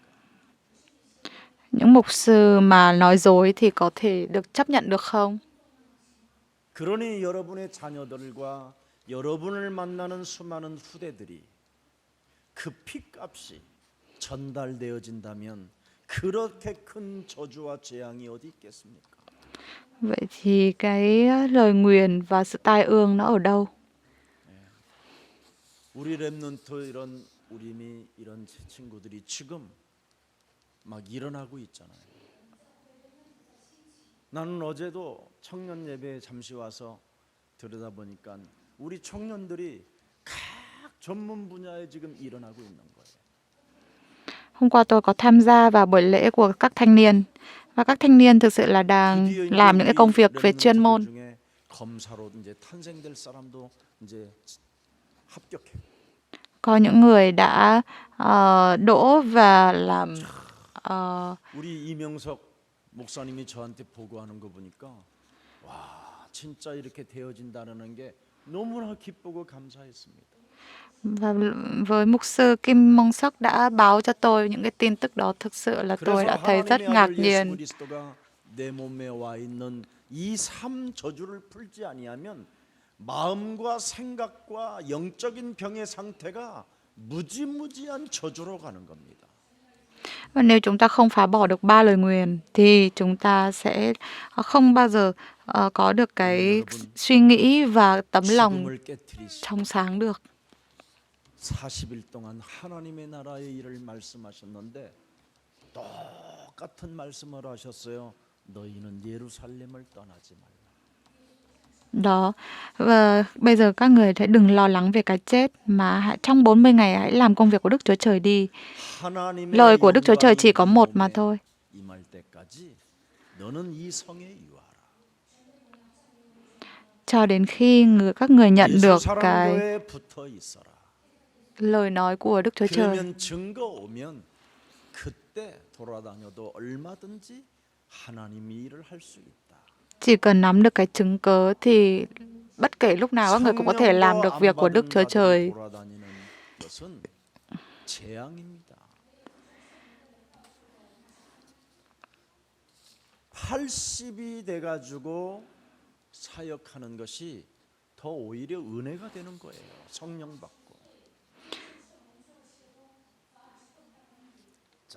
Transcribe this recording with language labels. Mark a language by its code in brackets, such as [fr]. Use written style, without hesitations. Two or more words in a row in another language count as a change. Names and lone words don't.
[vi] Những mục sư mà nói dối thì có thể được chấp nhận được không? [ko] 그러니 여러분의 자녀들과 여러분을 만나는 수많은 후대들이 그 피값이 전달되어진다면 그렇게 큰 저주와 재앙이 어디 있겠습니까? [vi] Vậy thì cái lời nguyền và sự tai ương nó ở đâu? [ko] 우리 랩런트 이런 친구들이 지금 막 일어나고 있잖아요. 나는 어제도 청년 예배에 잠시 와서 들여다보니까 우리 청년들이 각 전문 분야에 지금 일어나고 있는 거예요. [vi] Hôm qua tôi có tham gia vào buổi lễ của các thanh niên và các thanh niên thực sự là đang làm những cái công việc về chuyên môn. [ko] 중에 검사로 이제 탄생될 사람도 이제 합격해. [vi] Có những người đã đỗ và làm [ko] 우리 이명석 목사님이 저한테 보고하는 거 보니까 와 진짜 이렇게 되어진다는 게 너무나 기쁘고 감사했습니다. [vi] và với mục sư Kim Mong Sok đã báo cho tôi những cái tin tức đó, thực sự là tôi đã thấy rất [ko] 하나님의 [vi] ngạc [ko] 아들 예수 [vi] nhiên. [ko] 그리스도가 내 몸에 와 있는 이 삶 저주를 풀지 아니하면 마음과 생각과 영적인 병의 상태가 무지무지한 저주로 가는 겁니다. [vi] Và nếu chúng ta không phá bỏ được 3 lời nguyền thì chúng ta sẽ không bao giờ có được cái suy nghĩ và tấm lòng [ko] 죽음을 깨뜨리시 [vi] trong sáng được. [ko] 40일 동안 하나님의 나라의 일을 말씀하셨는데 똑같은 말씀을 하셨어요. 너희는 예루살렘을 떠나지 말라. [vi] Đó, và bây giờ các người hãy đừng lo lắng về cái chết mà trong 40 ngày hãy làm công việc của Đức Chúa Trời đi. [ko] 하나님의 [vi] Lời của Đức Chúa Trời chỉ có [ko] 영광이 [vi] một mà [ko] 몸에 [vi] thôi. [ko] 임할 때까지 너는 이 성에 유하라. [vi] Cho đến khi các người nhận [ko] 예수 [vi] được cái [ko] 사랑교회에 붙어 있어라. [vi] lời nói của Đức Chúa Trời. [ko] 그러면 증거 오면 그때 돌아다녀도 얼마든지 하나님이 일을 할 수 있다. [vi] Chỉ cần nắm được cái chứng cớ thì bất kể lúc nào các người cũng có thể làm được việc của Đức Chúa Trời. [ko] 돌아다니는 것은 재앙입니다. 80이 돼 가지고 사역하는 것이 더 오히려 은혜가 되는 거예요. 성령 받고. 자.